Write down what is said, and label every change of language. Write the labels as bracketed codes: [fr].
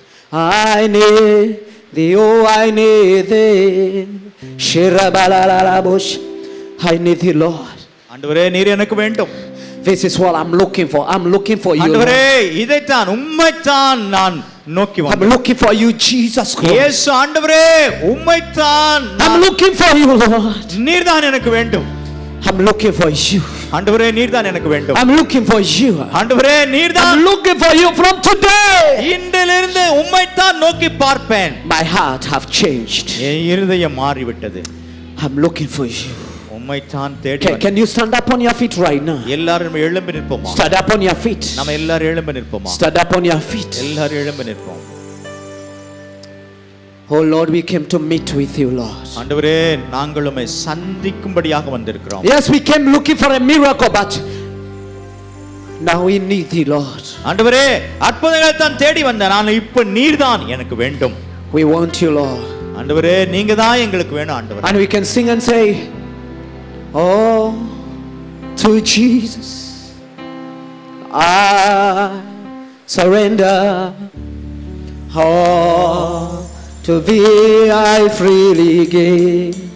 [en] I need thee, oh I need thee. Shirabala la bush. I need thee, Lord. [ta] ஆண்டவரே நீர் எனக்கு வேண்டும். [en] This is what I'm looking for. I'm looking for you. [ta] ஆண்டவரே இதைத்தான் உம்மைத்தான் நான் நோக்கி [en] I'm [ta] வந்தேன். [en] looking for you, Jesus Christ. [ta] இயேசு ஆண்டவரே உம்மைத்தான் [en] I'm looking for you, Lord. [ta] நீர் தான் எனக்கு வேண்டும். [en] I'm looking for you. [ta] ஆண்டவரே நீர் தான் எனக்கு வேண்டும். [en] I'm looking for you. [ta] ஆண்டவரே நீர் தான். [en] I'm looking for you from today. [ta] இன்றிலிருந்து உம்மைத்தான் நோக்கி பார்ப்பேன். [en] My heart have changed. [ta] என் இருதயம் மாறிவிட்டது. [en] I'm looking for you. [ta] உம்மைத்தான் தேடி [en] Can [ta] வந்தேன். [en] you stand up on your feet right now? [ta] எல்லாரும் எழும்பி நிற்போமா? [en] Stand up on your feet. [ta] நம்ம எல்லாரும் எழும்பி நிற்போமா? [en] Stand up on your feet. [ta] எல்லாரும் எழும்பி நிற்போம். [en] Oh Lord, we came to meet with you, Lord. [ta] ஆண்டவரே நாங்கள் உம்மை சந்திக்கும்படியாக வந்திருக்கிறோம். [en] Yes, we came looking for a miracle, but now we need thee, Lord. [ta] ஆண்டவரே அற்புதங்களை தான் தேடி வந்தேன், ஆனால் இப்ப நீர் தான் எனக்கு வேண்டும். [en] We want you, Lord. [ta] ஆண்டவரே நீங்க தான் எங்களுக்கு வேணும் ஆண்டவரே. [en] And we can sing and say, oh, to Jesus I surrender. Oh, to thee I freely give.